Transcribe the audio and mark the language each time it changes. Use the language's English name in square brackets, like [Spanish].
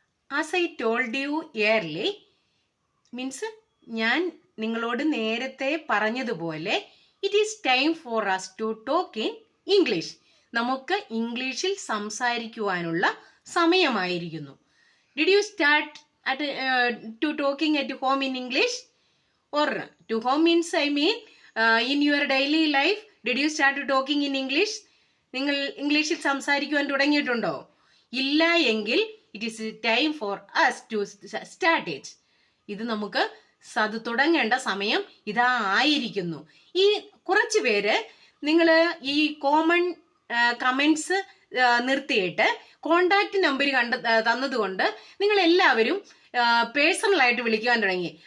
[English] As I told you early, means [Malayalam] ഞാൻ നിങ്ങളോട് നേരത്തെ പറഞ്ഞതുപോലെ [English] it is time for us to talk in English. [Malayalam] നമുക്ക് ഇംഗ്ലീഷിൽ സംസാരിക്കുവാനുള്ള സമയമായിരിക്കുന്നു. [English] Did you start to talking at home in English? Or to home means I mean in your daily life, did you start talking in English? [Malayalam] നിങ്ങൾ ഇംഗ്ലീഷിൽ സംസാരിക്കുവാൻ തുടങ്ങിയിട്ടുണ്ടോ? ഇല്ല എങ്കിൽ [English] It is time for us to start it. [Malayalam] ഇത് നമുക്ക് അത് തുടങ്ങേണ്ട സമയം ഇതാ ആയിരിക്കുന്നു. ഈ കുറച്ച് പേര് നിങ്ങൾ ഈ കോമൺ കമന്റ്സ് നിർത്തിയിട്ട് കോണ്ടാക്ട് നമ്പർ തന്നതുകൊണ്ട് നിങ്ങൾ എല്ലാവരും പേഴ്സണലായിട്ട് വിളിക്കുവാൻ തുടങ്ങി.